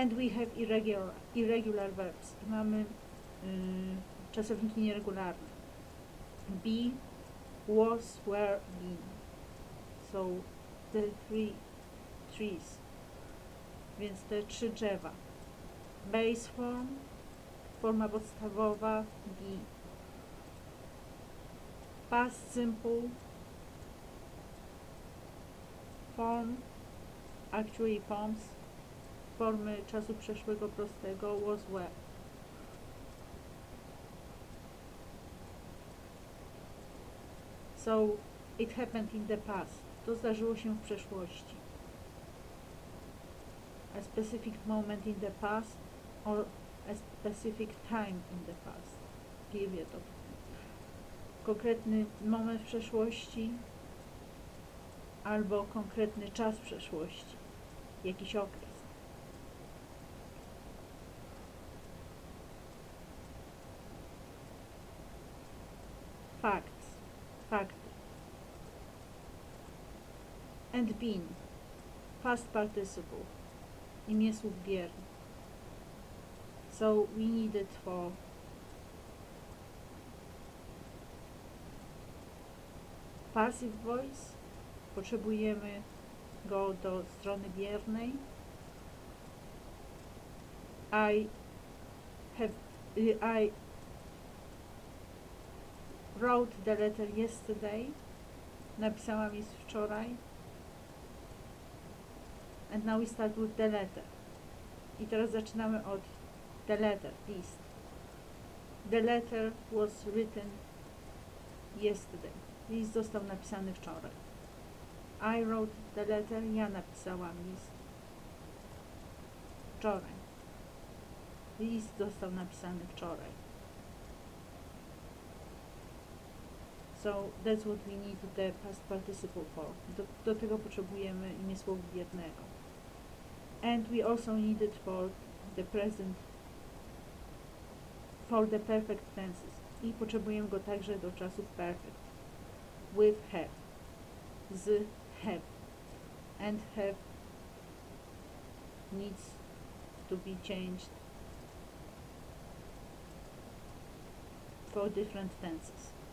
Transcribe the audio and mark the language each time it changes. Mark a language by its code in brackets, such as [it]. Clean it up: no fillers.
[en] And we have irregular verbs. [pl] Mamy czasowniki nieregularne. [en] Be, was, were, been. So the 3 trees. [pl] Więc te 3 drzewa. [en] Base form, [pl] forma podstawowa, be. [en] Past simple form, actually forms, [pl] formy czasu przeszłego prostego, [en] was, were. So it happened in the past. [pl] To zdarzyło się w przeszłości. [en] A specific moment in the past or a specific time in the past. Period of time. [pl] Konkretny moment w przeszłości albo konkretny czas w przeszłości. Jakiś okres. [en] Facts. [pl] Fakty. [en] And been. Past participle. [pl] Imię słów biernych. [en] So we need it for passive voice. [pl] Potrzebujemy go do strony biernej. [en] I wrote the letter yesterday. [pl] Napisałam list wczoraj. [en] And now we start with the letter. [pl] I teraz zaczynamy od [en] the letter, list. The letter was written yesterday. [pl] List został napisany wczoraj. [en] I wrote the letter. [pl] Ja napisałam list wczoraj. List został napisany wczoraj. [en] So that's what we need the past participle for. [pl] Do tego potrzebujemy imię słowa biernego. [en] And we also need it for the present, for the perfect tenses. [pl] I potrzebujemy go także do czasów perfect. [en] With have. Z have. And have needs to be changed for different tenses.